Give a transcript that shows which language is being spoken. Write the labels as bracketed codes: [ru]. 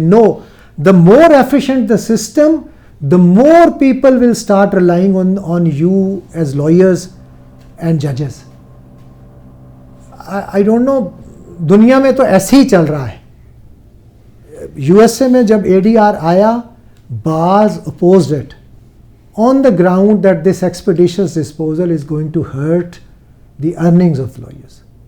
[en] No, the more efficient the system, the more people will start relying on you as lawyers and judges. I don't know, [ur] دنیا میں تو ایسے ہی چل رہا ہے. یو ایس اے میں جب ADR آیا, [en] بعض opposed it on the ground that this expeditious disposal is going to hurt the earnings of lawyers.